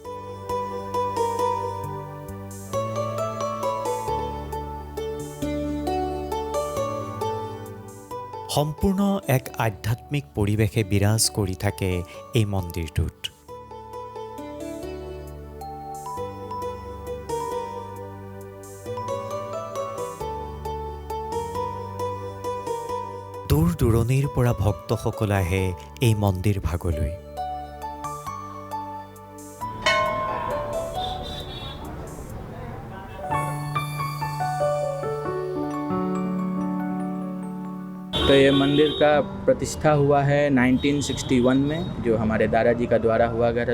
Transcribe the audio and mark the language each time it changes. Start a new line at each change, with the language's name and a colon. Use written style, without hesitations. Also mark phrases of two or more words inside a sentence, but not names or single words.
Assamese: সম্পূৰ্ণ এক আধ্যাত্মিক পৰিৱেশে বিৰাজ কৰি থাকে এই মন্দিৰটোত। দূৰ দূৰণিৰ পৰা ভক্তসকল আহে এই মন্দিৰ ভাগলৈ।
Hindi: तो ये मंदिर का प्रतिष्ठा हुआ है 1961 में, जो हमारे दादाजी का द्वारा हुआ गया था।